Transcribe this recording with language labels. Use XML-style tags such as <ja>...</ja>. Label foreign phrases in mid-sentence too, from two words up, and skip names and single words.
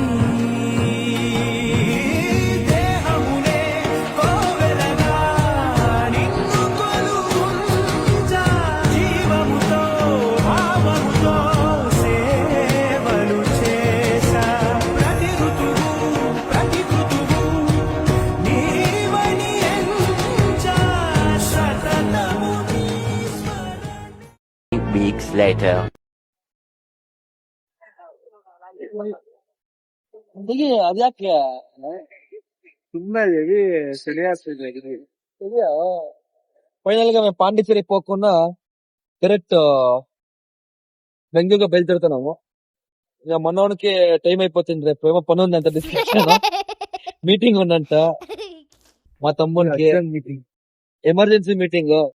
<te>దేహమునే కోవెలగా నిన్ను కొలువుంచా జీవముతో భావముతో సేవలు చేసా ప్రతి ఋతువు నీవని ఎంచా సతతము నీ</te> <en>Weeks later.</en> <kn>ಅದ್ಯಾಕೆ ಸುಮ್ಮನೆ</kn> <te>ఫైనల్ గా మేము పాండిచ్చేరి పోకుండా డైరెక్ట్ బెంగళూరుగా బయలుదేరుతున్నాము. ఇక మనోనికి టైం అయిపోతుంది. రేపు ఏమో పని ఉందంట,</te> <en>discussion meeting</en> <te>ఉందంట మా తమ్మునికి,</te> <en>emergency meeting.</en>